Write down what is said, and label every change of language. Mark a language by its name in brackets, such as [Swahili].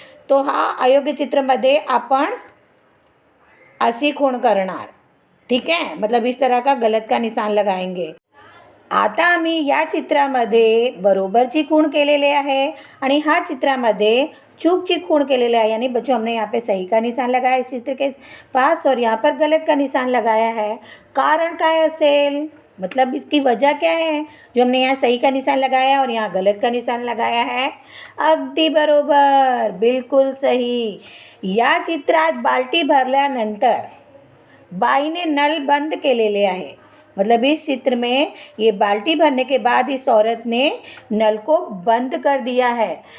[Marathi] तो हा अयोग्य चित्रमध्ये आपण अशी खूण करणार। [Hindi] ठीक है, मतलब इस तरह का गलत का निशान लगाएंगे। [Marathi] आता आम्ही या चित्रामध्ये बरोबरची खूण केलेले आहे [Hindi] आणि हा चित्रामध्ये चूकची खूण केलेले आहे, यानी बच्चों हमने यहाँ पे सही का निशान लगाया इस चित्र के पास और यहाँ पर गलत का निशान लगाया है। [Marathi] कारण काय असेल, [Hindi] मतलब इसकी वजह क्या है जो हमने यहाँ सही का निशान लगाया और यहाँ गलत का निशान लगाया है। [Marathi] अगदी बरोबर, [Hindi] बिल्कुल सही। [Marathi] या चित्रात बाल्टी भरल्यानंतर बाईने नल बंद केलेले आहे, [Hindi] मतलब इस चित्र में ये बाल्टी भरने के बाद इस औरत ने नल को बंद कर दिया है।